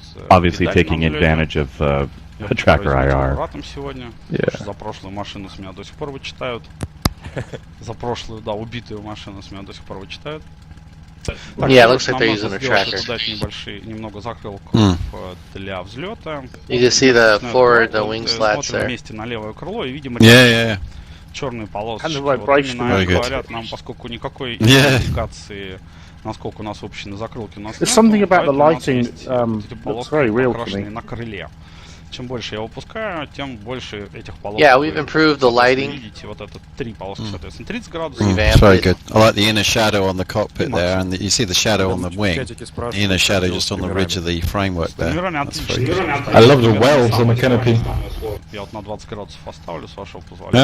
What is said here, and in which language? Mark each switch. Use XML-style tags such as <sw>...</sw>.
<en>Obviously taking advantage of the tracker IR.</en> <ru>Сегодня. За прошлую машину с меня до сих пор вычитают. За прошлую, да, убитую машину с меня до сих пор вычитают.</ru> <en>Yeah, it looks like they're using a tracker.</en> <ru>Немного закрылков для взлета.</ru> <en>You can see the forward, the wing slats there.</en> <ru>Вместе на левое крыло и видим черные полоски. Говорят нам, поскольку никакой индикации, насколько у нас выпущены закрылки, у нас нет, поэтому эти полоски покрашены на крыле. Чем больше я выпускаю, тем больше этих полосок.</ru> <en>Yeah, we've improved the lighting.</en> <ru>Видите, вот это 3 полоски, соответственно, 30 градусов.</ru> <en>It's very good. I like the inner shadow on the cockpit there, and you see the shadow on the wing. The inner shadow just on the ridge of the framework there. That's very good. I love the wells on the canopy.</en> <ru>Я вот на 20 градусов оставлю, с вашего позволения.</ru>